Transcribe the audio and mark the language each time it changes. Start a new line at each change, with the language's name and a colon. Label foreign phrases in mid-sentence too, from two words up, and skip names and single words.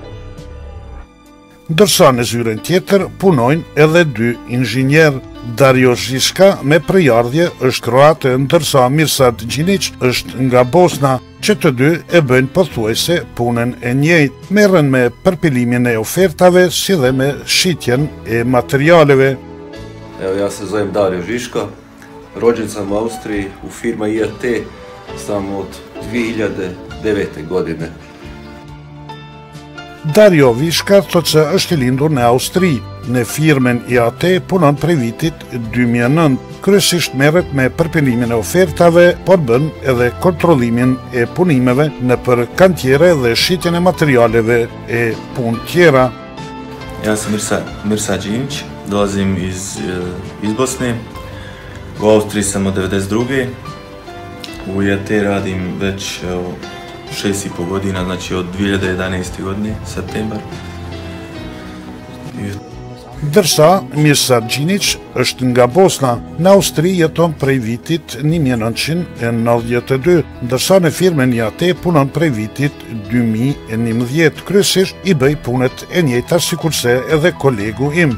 Albanian: Ndërsa në zyrën tjetër punojnë edhe 2 inxhinier. Dario Zhiska me prejardhje është kroate, ndërsa Mirsad Gjinic është nga Bosna, që të dy e bëjnë pothuajse punën e njëjtë. Merren me përpilimin e ofertave si dhe me shitjen e materijaleve.
Croatian: Evo, ja se zovem Dario Žiška, rođen sam u Austriji, u firma IAT sam od 2009. godine.
Albanian: Dario Vishka thot se është i lindur në Austri. Në firmën IAT punon prej vitit 2009. Kryesisht merret me përpilimin e ofertave, por bën edhe kontrollimin e punimeve nëpër kantiere dhe shitjen e materijaleve e punë tjera.
Bosnian: Ja sam Mirsa Đinić, dolazim iz Bosne. U Austriji sam od 92. U IAT radim već 6,5 godina, znači od 2011. godine, septembar.
Albanian: Ndërsa Mirsad Gjinic është nga Bosna, në Austri jeton prej vitit 1992, ndërsa në firmën IAT punon prej vitit 2011, kryesisht i bëj punët e njëjta sikurse edhe kolegu im.